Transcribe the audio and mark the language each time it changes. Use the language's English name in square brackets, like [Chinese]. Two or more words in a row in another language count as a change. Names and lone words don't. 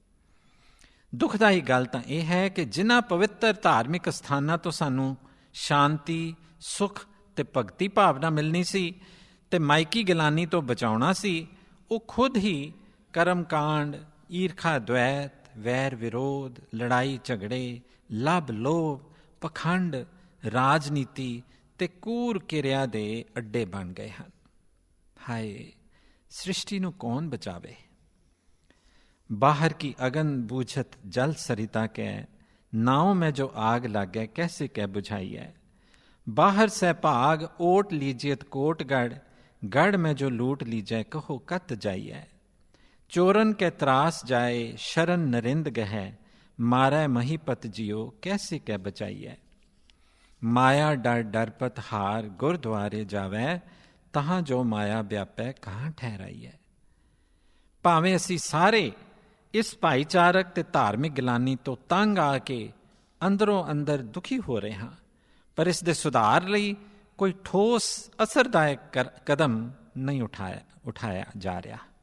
[Punjabi] ਦੁਖਦਾਈ ਗੱਲ ਤਾਂ ਇਹ ਹੈ ਕਿ ਜਿਨ੍ਹਾਂ ਪਵਿੱਤਰ ਧਾਰਮਿਕ ਅਸਥਾਨਾਂ ਤੋਂ ਸਾਨੂੰ ਸ਼ਾਂਤੀ, ਸੁੱਖ ਅਤੇ ਭਗਤੀ ਭਾਵਨਾ ਮਿਲਣੀ ਸੀ ਅਤੇ ਮਾਇਕੀ ਗਿਲਾਨੀ ਤੋਂ ਬਚਾਉਣਾ ਸੀ, ਉਹ ਖੁਦ ਹੀ ਕਰਮਕਾਂਡ, ਈਰਖਾ ਦਵੈਤ, ਵੈਰ ਵਿਰੋਧ, ਲੜਾਈ ਝਗੜੇ, ਲੱਭ ਲੋਭ, ਪਖੰਡ, ਰਾਜਨੀਤੀ ਅਤੇ ਕੂਰ ਕਿਰਿਆ ਦੇ ਅੱਡੇ ਬਣ ਗਏ ਹਨ। ਹਾਏ, ਸ੍ਰਿਸ਼ਟੀ ਨੂੰ ਕੌਣ ਬਚਾਵੇ? [Braj] ਬਾਹਰ ਕੀ ਅਗਨ ਬੂਝਤ ਜਲ ਸਰਿਤਾ ਕੈ, ਨਾਉ ਮੈਂ ਜੋ ਆਗ ਲਾਗੈ ਕੈਸੇ ਕੈ ਬੁਝਾਈਐ। बाहर सै भाग ओट लीजियत कोटगढ़, गढ़ में जो लूट लीजै कहो कत जाइए। चोरन के त्रास जाए शरण नरिंद गहे, मारै महीपत जियो कैसे कै बचाइए। माया डर डरपत हार गुरद्वारे जावै, तहां जो माया व्यापै कहाँ ठहराइए। [Punjabi] ਭਾਵੇਂ ਅਸੀਂ ਸਾਰੇ ਇਸ ਭਾਈਚਾਰਕ ਤੇ ਧਾਰਮਿਕ ਗਿਲਾਨੀ ਤੋਂ ਤੰਗ ਆ ਕੇ ਅੰਦਰੋਂ ਅੰਦਰ ਦੁਖੀ ਹੋ ਰਹੇ ਹਾਂ, ਪਰ ਇਸ ਦੇ ਸੁਧਾਰ ਲਈ ਕੋਈ ਠੋਸ ਅਸਰਦਾਇਕ ਕਦਮ ਨਹੀਂ ਉਠਾਇਆ ਜਾ ਰਿਹਾ।